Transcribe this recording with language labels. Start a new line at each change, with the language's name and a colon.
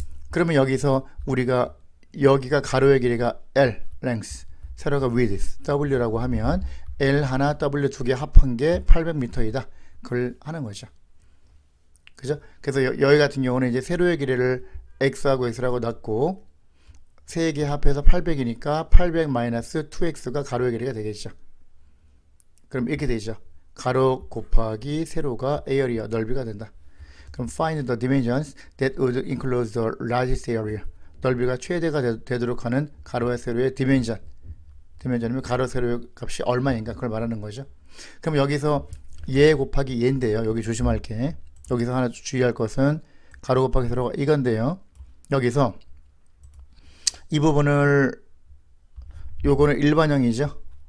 Korean: 그러면 여기서 우리가, 여기가 가로의 길이가 L, length, 세로가 width, W라고 하면 L 하나, W 두 개 합한 게 800m이다. 그걸 하는 거죠. 그죠? 그래서 여기 같은 경우는 이제 세로의 길이를 X하고 X라고 놨고, 세 개 합해서 800이니까 800 마이너스 2X가 가로의 길이가 되겠죠. 그럼 이렇게 되죠. 가로 곱하기 세로가 area, 넓이가 된다.
English: 그럼 find the dimensions that would enclose the largest area.
Korean: 넓이가 최대가 되도록 하는 가로와 세로의 디멘전이면 가로 세로의 값이 얼마인가, 그걸 말하는 거죠. 그럼 여기서 얘 곱하기 얘인데요. 여기 조심할 게, 여기서 하나 주의할 것은 가로 곱하기 세로가 이건데요. 여기서 이 부분을, 요거는 일반형이죠.